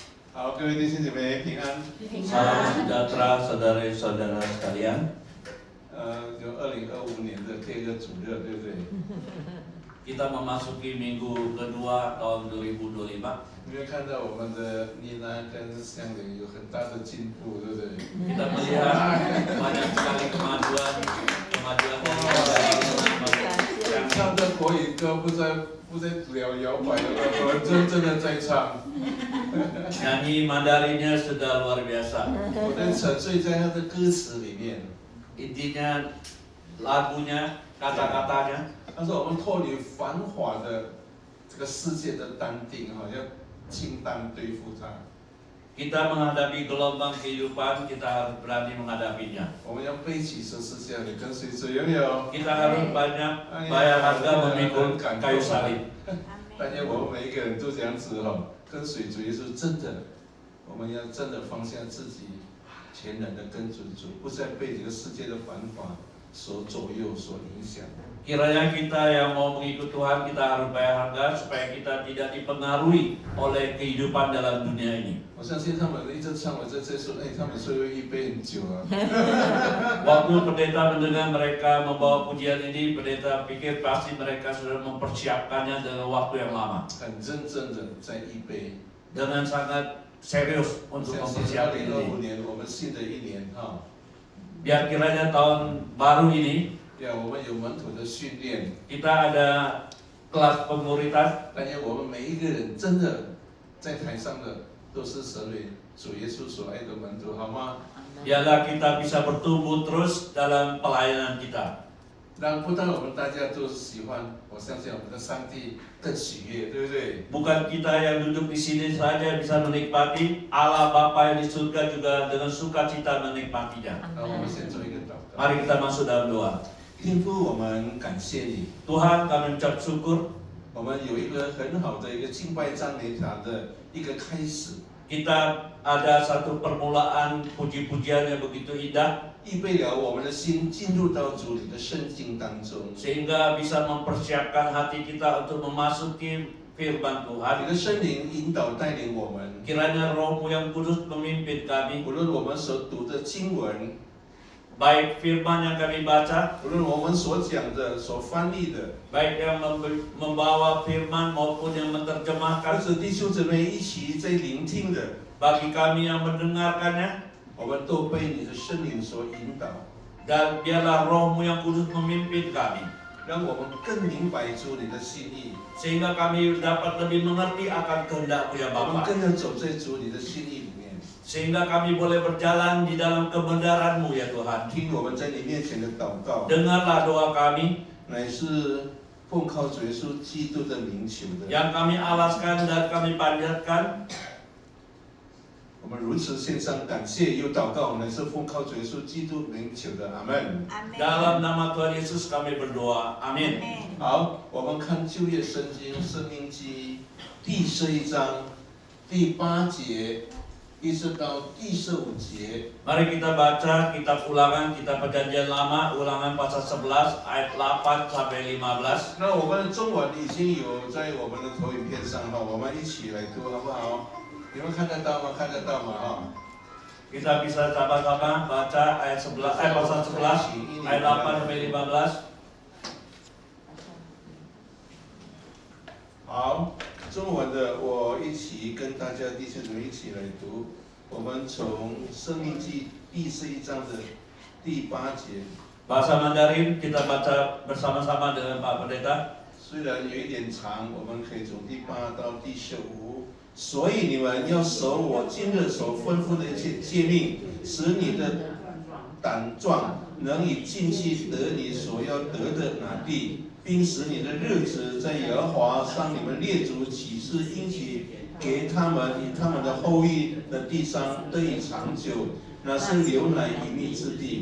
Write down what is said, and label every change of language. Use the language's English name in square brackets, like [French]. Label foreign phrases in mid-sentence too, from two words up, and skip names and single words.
[Chinese] 好，各位弟兄姐妹平安。 [Indonesian] Salam sejahtera saudara-saudara sekalian. [Chinese] 就2025年的第二个主日，对不对？ [Indonesian] Kita memasuki minggu kedua tahun 2025. [Chinese] 你会看到我们的妮娜跟香玲有很大的进步，对不对？ [Indonesian] Kita melihat banyak sekali kemajuan dari [Chinese] 唱的国语歌不再摇摆了，我们真正的在唱。 [Indonesian] nyanyi Mandarinnya sudah luar biasa. [Chinese] 我在沉醉在他的歌词里面。 [Indonesian] Intinya lagunya, kata-katanya. [Chinese] 他说我们脱离繁华的这个世界的单定，要轻担对付它。 [Indonesian] Kita menghadapi gelombang kehidupan, kita harus berani menghadapinya. [Chinese] 我们要背起十字架来跟随主，有没有？ [Indonesian] Kita harus banyak bayar harga memikul kayu salib. [Chinese] 但愿我们每一个人都这样子跟随主耶稣，真的，我们要真的放下自己，全然的跟随主，不再被这个世界的繁华所左右、所影响。 [Indonesian] Kiranya kita yang mau mengikut Tuhan, kita harus bayar harga supaya kita tidak dipengaruhi oleh kehidupan dalam dunia ini. [Chinese] 我相信他们一直唱，我在这说，他们说预备很久啊。 [Indonesian] Waktu pendeta mendengar mereka membawa pujian ini, pendeta pikir pasti mereka sudah mempersiapkannya dengan waktu yang lama. [Chinese] 很认真的在预备。 [Indonesian] Dengan sangat serius untuk [Chinese] 相信 [Indonesian] mempersiapkan 2025 ini. [Chinese] 年，我们新的一年 [Indonesian] Biar kiranya tahun baru ini [Chinese] 我们有门徒的训练， [Indonesian] kita ada kelas pemuritan. [Chinese] 但愿我们每一个人真的在台上的都是神为主耶稣所爱的门徒，好吗？ [Indonesian] Biarlah kita bisa bertumbuh terus dalam pelayanan kita. [Chinese] 不但我们大家都喜欢，我相信我们的上帝更喜悦，对不对？ [Indonesian] Bukan kita yang duduk di sini saja bisa menikmati, Allah Bapa yang di surga juga dengan sukacita menikmatinya. [Chinese] 那我们先做一个祷告。 [Indonesian] Mari kita masuk dalam doa. [Chinese] 天父，我们感谢你， [Indonesian] Tuhan, kami ucap syukur [Chinese] 我们有一个很好的一个敬拜赞美堂的一个开始， [Indonesian] kita ada satu permulaan puji-pujian yang begitu indah [Chinese] 预备了我们的心进入到主你的圣经当中。 [Indonesian] sehingga bisa mempersiapkan hati kita untuk memasuki firman [Chinese] 你 [Indonesian] Tuhan. [Chinese] 的圣灵引导带领我们， [Indonesian] Kiranya Roh-Mu yang kudus memimpin kami, [Chinese] 无论我们所读的经文， [Indonesian] baik firman yang kami baca, [Chinese] 无论我们所讲的、所翻译的， [Indonesian] baik yang membawa firman maupun yang [Chinese] 或 [Indonesian] menerjemahkan. [Chinese] 者弟兄姊妹一起在聆听的， [Indonesian] Bagi kami yang mendengarkannya, [Chinese] 我们都被你的圣灵所引导， [Indonesian] dan biarlah Roh-Mu yang kudus memimpin kami, [Chinese] 让我们更明白主你的心意， [Indonesian] sehingga kami dapat lebih mengerti akan kehendak-Mu ya [Chinese] 我们 [Indonesian] Bapa, [Chinese] 更要走在主你的心意里面， [Indonesian] sehingga kami boleh berjalan di dalam kebenaran-Mu ya Tuhan. [Chinese] 听我们在你面前的祷告， [Indonesian] Dengarlah doa kami [Chinese] 乃是奉靠主耶稣基督的名求的。 [Indonesian] yang kami alaskan dan kami panjatkan. [Chinese] 我们如此献上感谢，又祷告，乃是奉靠主耶稣基督名求的，阿门。 [Indonesian] Dalam nama Tuhan Yesus kami berdoa. Amin. [Chinese] 好，我们看旧约圣经《申命记》第11章第8节，一直到第15节。 [Indonesian] Mari kita baca kitab Ulangan, kitab Perjanjian Lama, Ulangan pasal 11 ayat 8 sampai 15. [Chinese] 那我们的中文已经有在我们的投影片上哈，我们一起来读好不好？你们看得到吗？看得到吗？哈。 [Indonesian] Kita bisa sama-sama baca ayat 11, pasal 11 ayat 8 sampai 15. [Chinese] 好，中文的我一起跟大家弟兄姊妹一起来读。我们从《申命记》第11章的第8节。 [Indonesian] Bahasa Mandarin kita baca bersama-sama dengan Pak Pendeta. [Chinese] 虽然有一点长，我们可以从第8到第15。所以你们要守我今日所吩咐的一切诫命，使你的胆壮能以进去得你所要得的那地，并使你的日子在耶和华向你们列祖起誓应许给他们与他们的后裔的地上得以长久，那是流奶与蜜之地。